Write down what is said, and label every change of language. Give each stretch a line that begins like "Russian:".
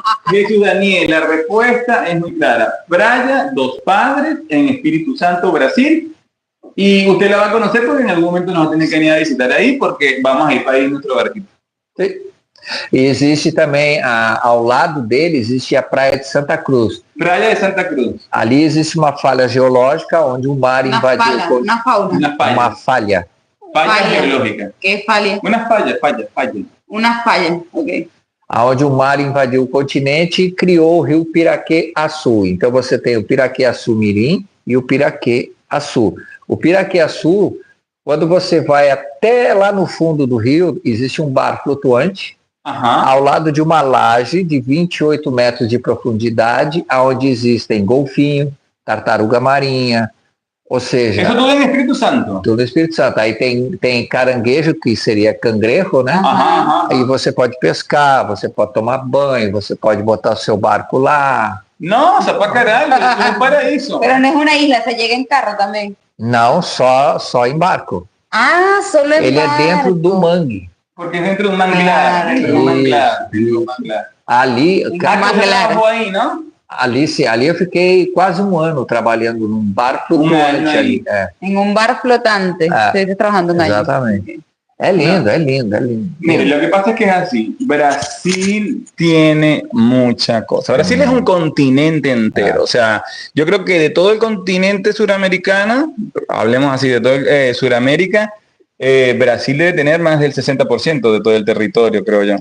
Spanish: Dice Daniel, la respuesta es muy clara. Praia dos Padres en Espíritu Santo, Brasil. Y usted la va a conocer porque en algún momento nos va a tener que venir a visitar ahí porque vamos a ir para ir en nuestro barquito. Sí.
Portuguese: E existe também, ao lado dele, existe a Praia de Santa Cruz. Praia de Santa Cruz. Ali existe uma falha geológica onde o mar invadiu... Uma falha.
Spanish: Falla geológica. ¿Qué falla? Una falla. Una falla, ok.
Portuguese: Onde o mar invadiu o continente e criou o rio Piraquê-Açu. Então você tem o Piraquê-Açu-Mirim e o Piraquê-Açu. O Piraquê-Açu, quando você vai até lá no fundo do rio, existe um bar flutuante, ao lado de uma laje de 28 metros de profundidade, onde existem golfinho, tartaruga marinha, Ou seja,
Spanish: Eso todo en Espíritu Santo.
Portuguese: tudo Espírito Santo. Aí tem caranguejo, que seria cangrejo, né? Ajá. Aí você pode pescar, você pode tomar banho, você pode botar o seu barco lá. Nossa, pra caralho,
Spanish: es un paraíso. Pero no es una isla, se llega en carro también.
Portuguese: Não, só em barco.
Spanish: Ah, solo en
Portuguese: Ele é
Spanish: barco.
Portuguese: dentro do mangue.
Spanish: Porque es dentro de un manglar. Dentro de un manglar. Dentro de un manglar.
Portuguese: Ali, Ah, cara, você lavou aí, não? ali eu fiquei quase um ano trabalhando num barco Um ano flutuante aí. ali. É,
Spanish: En un bar flotante. Estoy trabajando en ahí.
Portuguese: exatamente. É lindo, é lindo, é lindo.
Spanish: Mire, lo que pasa es que es así. Brasil tiene mucha cosa. Brasil es un continente entero. O sea, yo creo que de todo el continente suramericano, hablemos así, de todo Suramérica, Brasil debe tener más del 60% de todo el territorio, creo yo.